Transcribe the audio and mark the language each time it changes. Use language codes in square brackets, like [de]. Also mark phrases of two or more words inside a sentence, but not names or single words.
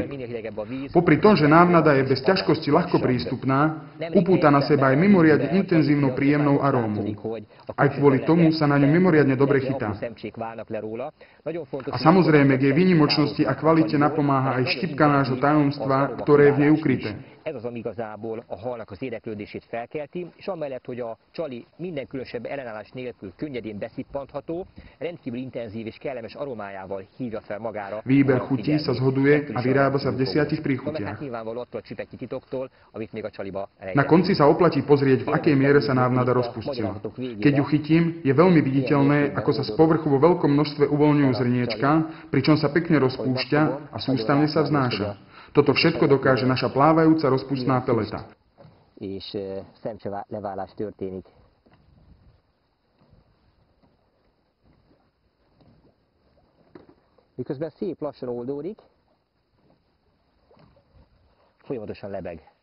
[sk] Popri tom, že návnada je bez ťažkosti ľahko prístupná, upúta na seba aj mimoriadne intenzívnou príjemnou arómou. Aj kvôli tomu sa na ňu mimoriadne dobre chytá. A samozrejme, k jej výnimočnosti a kvalite napomáha aj štipka nášho tajomstva, ktoré je v nej ukryté. [hu] Ez az, ami igazából a halnak az érdeklődését felkelti, és amellett, hogy a csali minden különösebb ellenállás nélkül könnyedén beszippantható, rendkívül intenzív és kellemes aromájával hívja fel magára. [sk] Výber chutí sa zhoduje a vyrába sa v 10 príchutiach. Na konci sa oplatí pozrieť, v akej miere sa návnada rozpustila. Keď ju chytím, je veľmi viditeľné, ako sa z povrchu vo veľkom množstve uvoľňujú zrniečka, pričom sa pekne rozpúšťa a sústavne sa vznáša. Toto všetko dokáže naša plávajúca rozpustná peleta. [hu] És szemcseleválás történik. Miközben szép lassan oldódik, folyamatosan lebeg.